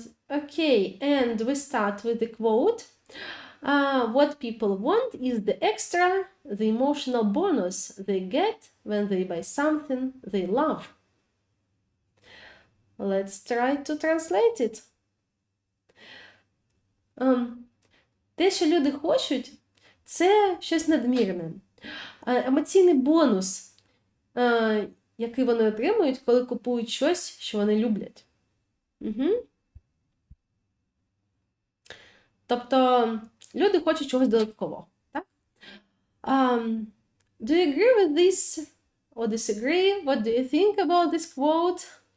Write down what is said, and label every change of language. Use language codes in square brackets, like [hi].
[en] Okay, and we start with the quote. What people want is the extra, the emotional bonus they get when they buy something they love. Let's try to translate it. [uk] Те, що люди хочуть, це щось надмірне. Емоційний бонус, який вони отримують, коли купують щось, що вони люблять. Тобто, люди хочуть чогось додаткового. Так? [en] Do you agree with this or disagree? What do you think about this quote?